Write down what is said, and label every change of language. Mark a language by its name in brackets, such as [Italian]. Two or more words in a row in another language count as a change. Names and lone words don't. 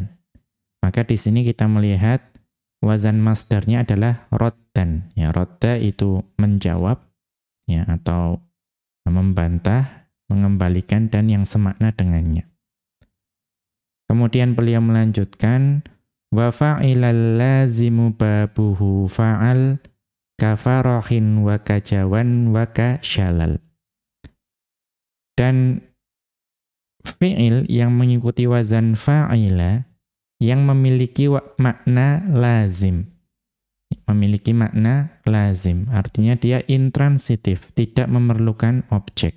[Indonesian] Maka di sini kita melihat wazan masdarnya adalah roddan. Ya, rodda itu menjawab, ya, atau membantah, mengembalikan, dan yang semakna dengannya. Kemudian beliau melanjutkan, [Arabic] وفعل اللازم بابه فعل كفرح وكجوى وكشلل. [Indonesian] Dan fi'il yang mengikuti wazan fa'ila yang memiliki makna lazim. Memiliki makna lazim, artinya dia intransitif, tidak memerlukan objek.